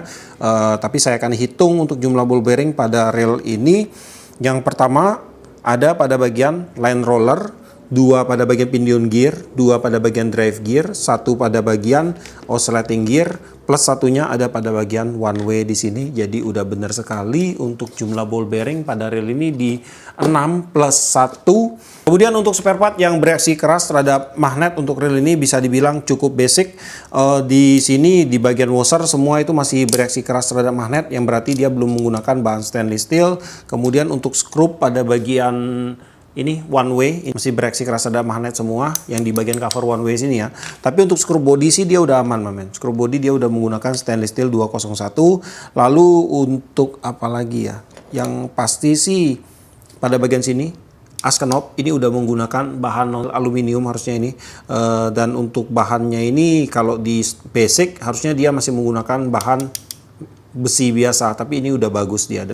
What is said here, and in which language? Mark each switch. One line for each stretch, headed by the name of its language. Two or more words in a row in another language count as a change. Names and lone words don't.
Indonesian: Tapi saya akan hitung untuk jumlah
English: ball bearing
Indonesian: pada rail ini. Yang pertama ada pada bagian
English: line roller,
Indonesian: 2 pada bagian
English: pinion gear,
Indonesian: 2 pada bagian
English: drive gear,
Indonesian: 1 pada bagian
English: oscillating gear,
Indonesian: plus satunya ada pada bagian
English: one way
Indonesian: di sini. Jadi udah benar sekali untuk jumlah
English: ball bearing
Indonesian: pada reel ini di 6 plus 1. Kemudian untuk
English: spare part
Indonesian: yang bereaksi keras terhadap magnet untuk reel ini bisa dibilang cukup basic. Di sini di bagian washer semua itu masih bereaksi keras terhadap magnet, yang berarti dia belum menggunakan bahan
English: stainless steel.
Indonesian: Kemudian untuk skrup pada bagian ini
English: one way
Indonesian: ini masih bereaksi keras terhadap magnet semua yang di bagian
English: cover one way
Indonesian: sini ya. Tapi untuk skrup body sih dia udah aman, men. Skrup body dia udah menggunakan
English: stainless steel
Indonesian: 201. Lalu untuk apa lagi ya? Yang pasti sih pada bagian sini as knob ini udah menggunakan bahan aluminium harusnya ini. Dan untuk bahannya ini kalau di basic harusnya dia masih menggunakan bahan besi biasa, tapi ini udah bagus dia.